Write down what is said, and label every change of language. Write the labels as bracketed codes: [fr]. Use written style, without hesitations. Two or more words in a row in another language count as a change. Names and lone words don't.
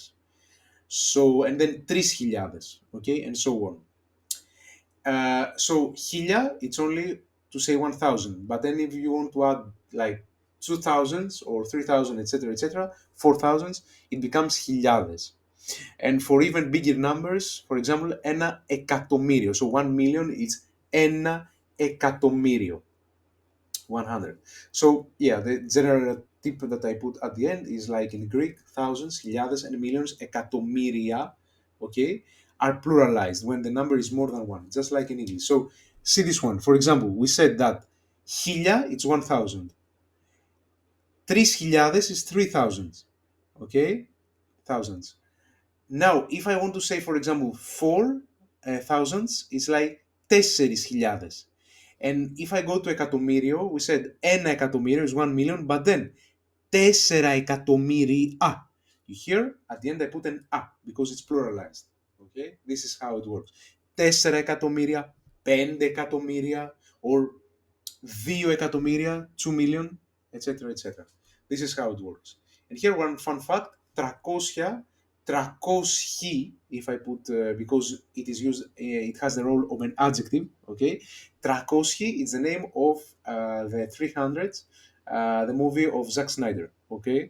[en] So, and then 3000, okay, and so on. So hilia, it's only to say 1,000. But then if you want to add like 2,000s or 3,000, etc., 4,000s, it becomes χιλιάδες. And for even bigger numbers, for example, [el] ένα εκατομμύριο. [en] So 1 million is [el] ένα εκατομμύριο. [en] 100. So yeah, the general tip that I put at the end is like in Greek, thousands, χιλιάδες, and millions, εκατομμύρια, okay, are pluralized when the number is more than one, just like in English. So see this one. For example, we said that χίλια, it's 1,000. 3,000 is 3,000. Okay, thousands. Now, if I want to say, for example, four thousands, it's like 4,000. And if I go to εκατομμύριο, we said [el] ένα εκατομμύριο [en] is 1 million, but then 4 εκατομμύρια. You hear? At the end I put an a because it's pluralized. Okay? This is how it works. 4 [el] εκατομμύρια, 5 εκατομμύρια, [en] or 2 εκατομμύρια, 2 million, etc. etc. This is how it works. And here one fun fact, 300, 300, if I put, because it is used, it has the role of an adjective, okay? 300 is the name of the 300, the movie of Zack Snyder, okay?